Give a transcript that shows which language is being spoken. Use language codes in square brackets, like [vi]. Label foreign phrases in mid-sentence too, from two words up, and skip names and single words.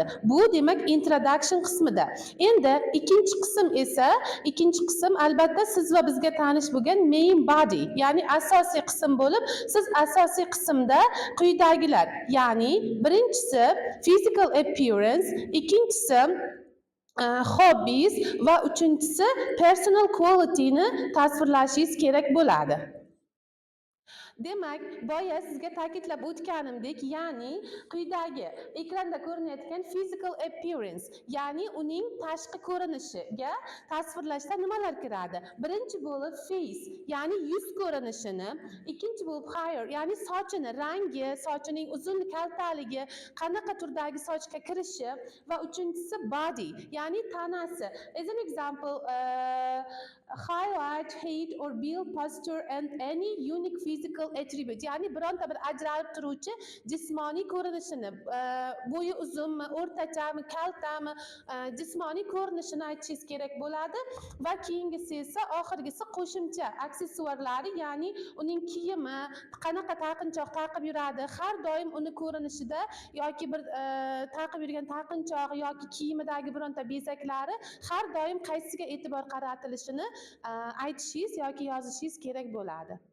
[uz] Bu demak introduction qismida. Endi ikkinchi qism albatta siz va bizga tanish bo'lgan [en] main body, [uz] ya'ni asosiy qism bo'lib, siz asosiy qismda quyidagilar, ya'ni birinchisi [en] physical appearance, [uz] ikkinchisi hobbies va uchinchisi [en] personal quality [uz] ni tasvirlashingiz kerak bo'ladi. Demak, boya sizga ta'kidlab o'tganimdek, ya'ni quyidagi ekranda ko'rinayotgan [en] physical appearance, [uz] ya'ni uning tashqi ko'rinishiga tasvirlashda nimalar kiradi? Birinchi bo'lib face, ya'ni yuz ko'rinishini, ikkinchi bo'lib hair, ya'ni sochini, rangi, sochining uzun kaltaligi, qanaqa turdagi sochga kirishi va uchinchisi body, ya'ni tanasi. [en] As an example, highlight, height or build, posture and any unique physical attribute, [uz] ya'ni bironta bir ajralib turuvchi jismoniy ko'rinishini, bo'yi uzunmi, o'rtachami, kaltami, jismoniy ko'rinishini aytishingiz kerak bo'ladi va keyingisi esa oxirgisi qo'shimcha aksessuarlari, ya'ni uning kiyimi, qanaqa taqinchoq taqib yuradi, har doim uni ko'rinishida yoki bir taqib yurgan taqinchog'i yoki kiyimidagi bironta bezaklari har doim qaysiga e'tibor qaratilishini aytishingiz yoki yozishingiz kerak bo'ladi.